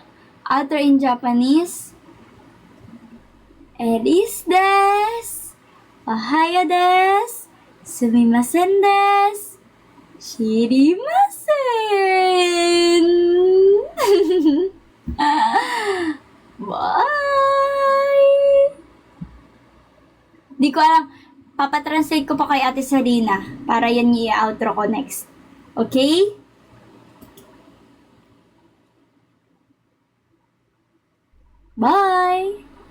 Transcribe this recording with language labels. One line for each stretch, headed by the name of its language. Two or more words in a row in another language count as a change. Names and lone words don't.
English: Outro in Japanese.
Japanese: Eris desu. おはやです. すみませんです。知りません.
Filipino: Bye! Di ko alam. Papatranslate ko pa kay Ate Sarina para yan i-outro ko next. Okay? Bye!